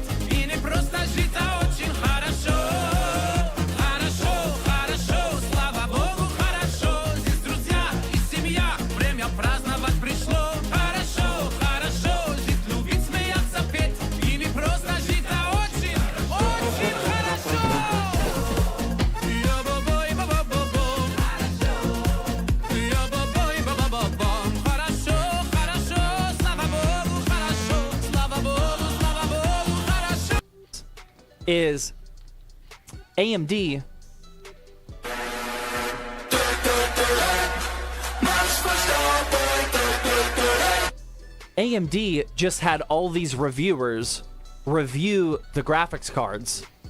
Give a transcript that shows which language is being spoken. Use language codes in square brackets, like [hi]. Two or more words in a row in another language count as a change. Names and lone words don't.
[ru] И не просто жить, а очень хорошо. Хорошо, хорошо, слава Богу, хорошо. Здесь друзья и семья, время праздновать пришло. Хорошо, хорошо, жить, любить, смеяться, петь. И не просто жить, а очень, очень хорошо. Я-ба-бой, ба-ба-ба-бом. Я-ба-бой, ба-ба-ба-бом. Хорошо, хорошо, слава Богу, хорошо. Слава Богу, хорошо. [en] Is AMD AMD just had all these reviewers review the graphics cards.